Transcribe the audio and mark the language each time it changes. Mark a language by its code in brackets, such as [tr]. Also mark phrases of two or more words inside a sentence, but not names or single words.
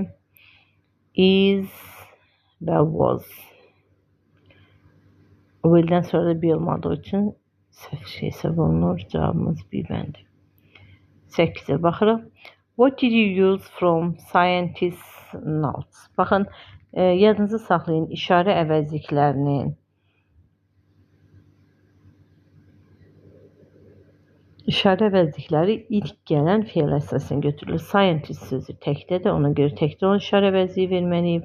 [az] Is və was. Will'dən sonra da be olmadığı üçün səhv şey hesab olunur. Cavabımız B bəndi. 8-ə baxırıq. [en] What did you use from scientist notes? [az] Baxın, yadınızı saxlayın, işarə əvəzliklərinin İşarə əvəzlikləri ilk gələn fe'l əsasına götürülür. Scientist sözü təkdədir. Ona görə təkdə olan işarə əvəzliyi verməliyik.